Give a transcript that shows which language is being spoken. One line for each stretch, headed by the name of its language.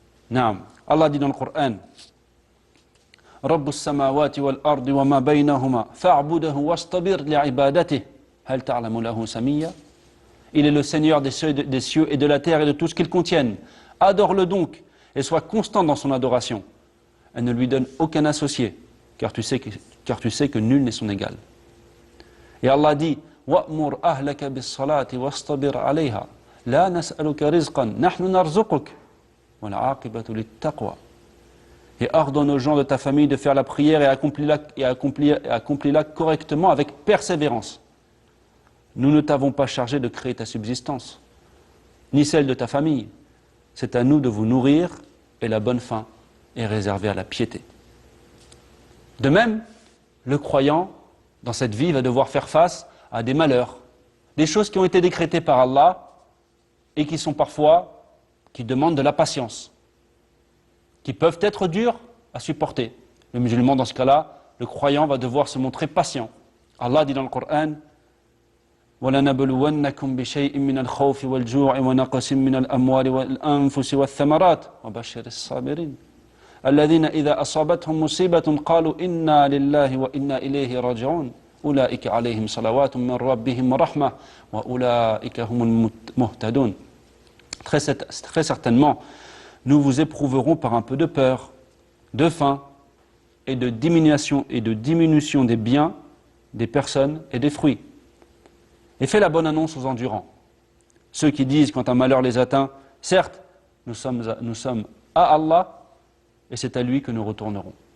Arabic: Naam.
French: Allah dit dans le Coran
Arabic: Rabbus samawati wal ardi wa ma baynahuma fa'budahu wastabir li'ibadatihi هل تعلم له سميا.
French: Il est le Seigneur des cieux et de la terre et de tout ce qu'ils contiennent. Adore-le donc et sois constant dans son adoration. Et ne lui donne aucun associé, car tu sais que nul n'est son égal. Et Allah dit
Arabic: وَأْمُرْ أَهْلَكَ بِالصَّلَاةِ وَاسْتَبِرْ عَلَيْهَا لَا نَسْأَلُكَ رِزْقًا نَحْنُ نَرْزُقُكَ وَالْعَاقِبَةُ لِلتَّقْوَى.
French: Et ordonne aux gens de ta famille de faire la prière et accomplis-la correctement avec persévérance. Nous ne t'avons pas chargé de créer ta subsistance, ni celle de ta famille. C'est à nous de vous nourrir et la bonne fin est réservée à la piété. De même, le croyant, dans cette vie, va devoir faire face à des malheurs, des choses qui ont été décrétées par Allah et qui demandent de la patience, qui peuvent être dures à supporter. Le musulman, dans ce cas-là, le croyant va devoir se montrer patient. Allah dit dans le Coran
Arabic: وَلَنَبْلُوَنَّكُمْ بِشَيْءٍ مِّنَ الْخَوْفِ وَالْجُوعِ وَنَقْصٍ مِّنَ الْأَمْوَالِ وَالْأَنفُسِ وَالثَّمَرَاتِ وَبَشِّرِ الصَّابِرِينَ الَّذِينَ إِذَا أَصَابَتْهُم مُّصِيبَةٌ قَالُوا إِنَّا لِلَّهِ وَإِنَّا إِلَيْهِ راجعون أُولَٰئِكَ عَلَيْهِمْ صَلَوَاتٌ مِّن رَّبِّهِمْ وَرَحْمَةٌ وَأُولَٰئِكَ هُمُ الْمُهْتَدُونَ.
French: Très certainement, nous vous éprouverons par un peu de peur, de faim et de diminution des biens, des personnes et des fruits. Et fais la bonne annonce aux endurants. Ceux qui disent quand un malheur les atteint, certes, nous sommes à Allah et c'est à lui que nous retournerons.